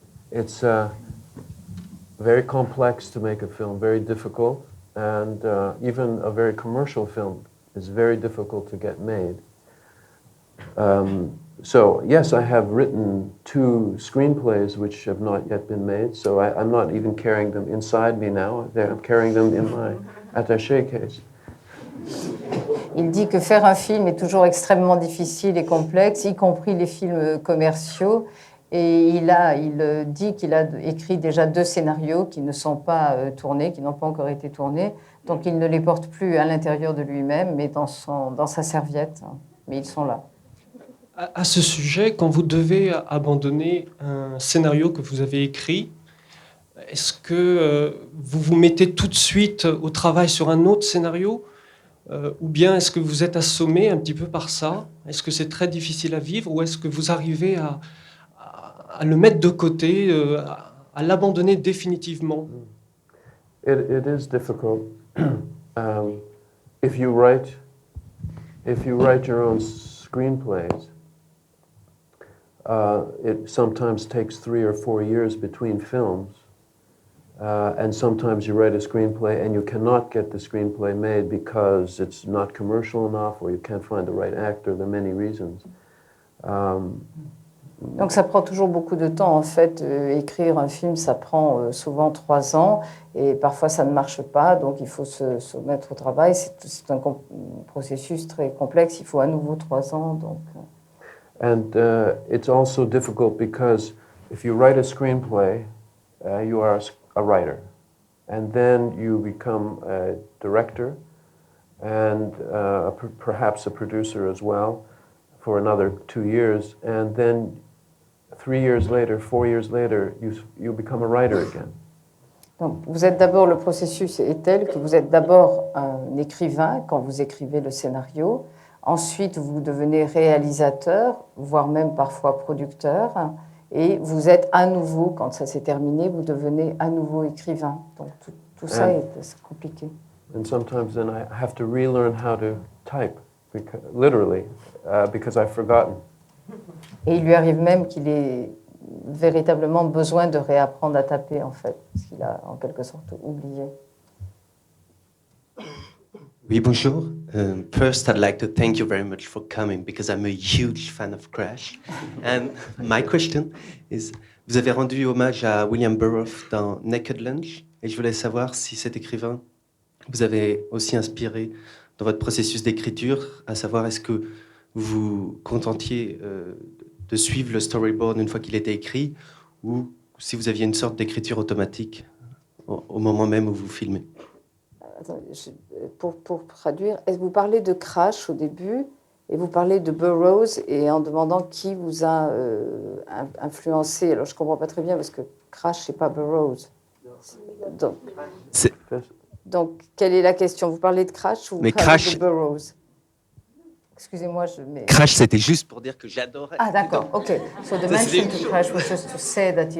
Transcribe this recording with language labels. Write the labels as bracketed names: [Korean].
[English] It's very complex to make a film, very difficult, and even a very commercial film is very difficult to get made. So yes, I have written 2 screenplays which have not yet been made, so I'm not even carrying them inside me now. I'm carrying them in my attaché case. [French] Il dit que faire un film est toujours extrêmement difficile et complexe, y compris les films commerciaux. Et il dit qu'il a écrit déjà 2 scénarios qui ne sont pas tournés, qui n'ont pas encore été tournés. Donc il ne les porte plus à l'intérieur de lui-même, mais dans sa serviette. Mais ils sont là. À ce sujet, quand vous devez abandonner un scénario que vous avez écrit, est-ce que vous vous mettez tout de suite au travail sur un autre scénario ou bien est-ce que vous êtes assommé un petit peu par ça? Est-ce que c'est très difficile à vivre ou est-ce que vous arrivez à le mettre de côté, à l'abandonner définitivement? [English] It is difficult. If you write your own screenplays, it sometimes takes 3 or 4 years between films. And sometimes you write a screenplay and you cannot get the screenplay made because it's not commercial enough or you can't find the right actor. There are many reasons. [French] Donc ça prend toujours beaucoup de temps en fait. Écrire un film, ça prend souvent 3 ans et parfois ça ne marche pas, donc il faut se mettre au travail. C'est un processus très complexe, il faut à nouveau 3 ans. Donc. [English] And it's also difficult because if you write a screenplay, you are a writer. And then you become a director and perhaps a producer as well for another 2 years. And then 3 years later, 4 years later, you become a writer again. [French] Donc, vous êtes d'abord, le processus est tel que vous êtes d'abord un écrivain quand vous écrivez le scénario. Ensuite, vous devenez réalisateur, voire même parfois producteur. Et vous êtes à nouveau, quand ça s'est terminé, vous devenez à nouveau écrivain. Donc tout ça est compliqué. [English] And sometimes then I have to relearn how to type, literally, because I've forgotten. [French] Et il lui arrive même qu'il ait véritablement besoin de réapprendre à taper, en fait, parce qu'il a en quelque sorte oublié. Oui, bonjour. [English] First, I'd like to thank you very much for coming because I'm a huge fan of Crash. And my question is, [French] vous avez rendu hommage à William Burroughs dans Naked Lunch et je voulais savoir si cet écrivain vous avez aussi inspiré dans votre processus d'écriture, à savoir est-ce que vous contentiez de suivre le storyboard une fois qu'il était écrit ou si vous aviez une sorte d'écriture automatique au moment même où vous filmez. Attendez, pour traduire, est-ce que vous parlez de Crash au début et vous parlez de Burroughs et en demandant qui vous a influencé. Alors je ne comprends pas très bien parce que Crash, ce n'est pas Burroughs. Donc, quelle est la question? Vous parlez de Crash ou vous parlez de Burroughs? Excusez-moi, Crash, c'était juste pour dire que j'adorais. Ah, d'accord, ok. [English] So the mention to Crash was just to say that he